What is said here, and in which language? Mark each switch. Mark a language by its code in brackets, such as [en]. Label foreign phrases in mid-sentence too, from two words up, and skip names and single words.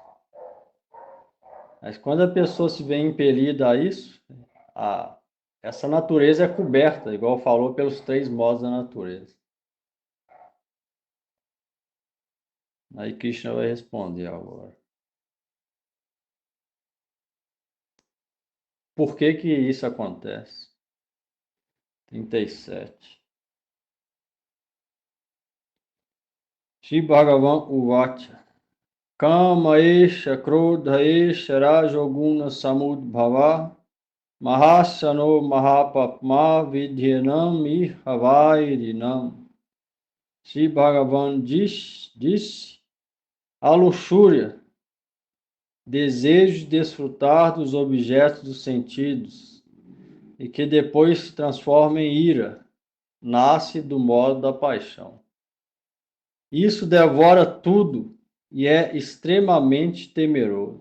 [pt] Mas quando a pessoa se vê impelida a isso, essa natureza é coberta, igual falou, pelos três modos da natureza. Aí Krishna vai responder agora. Por que que isso acontece? 37. [sa] श्री भगवान् उवाच. काम एष क्रोध एष रजोगुण समुद्भव महासनो महापाप्मा विद्यानम् इहवैरिणम्. [pt] Shri Bhagavan disse a luxúria, desejo de desfrutar dos objetos dos sentidos e que depois se transforma em ira, nasce do modo da paixão. Isso devora tudo e é extremamente temeroso.